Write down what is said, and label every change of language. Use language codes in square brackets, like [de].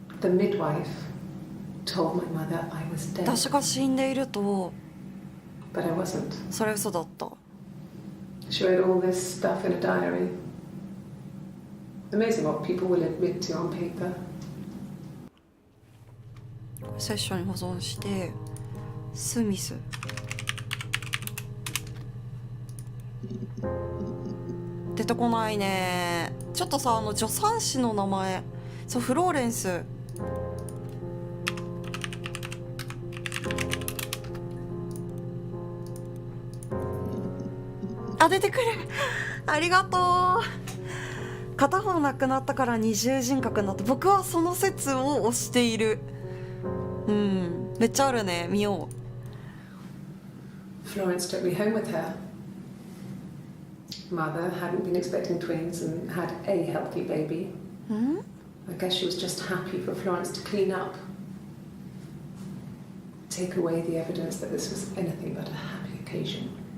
[en] The midwife told my mother I was dead. [ja] 私が死んでいると。 [en] But I wasn't. [ja] それ嘘だった。 [en] She wrote all this stuff in a diary. Amazing what people will admit to on paper. [ja] セッションに保存してスミス。出てこないね。ちょっとさ、助産師の名前、そう、フローレンス。出てくる。ありがとう。片方なくなったから二重人格になった。僕はその説を推している。めっちゃあるね。見よう。 [en] Florence took me home with her. Mother hadn't been expecting twins and had a healthy baby. I guess she was just happy for Florence to clean up. Take away the evidence that this was anything but a happy occasion.